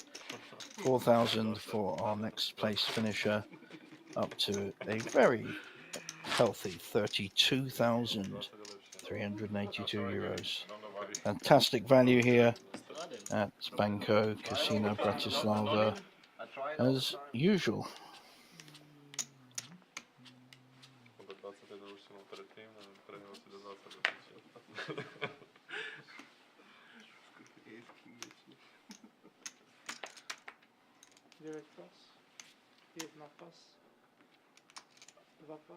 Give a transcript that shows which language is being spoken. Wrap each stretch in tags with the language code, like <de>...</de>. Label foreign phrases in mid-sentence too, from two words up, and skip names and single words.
<en>4,000 for our next place finisher, up to a very healthy 32,382 euros. Fantastic value here at Banco Casino Bratislava, as usual.</en> <sk>Do 21 už si mal predtým a prehral si do 20. 9 pas. 1 pas. 2 pas.</sk>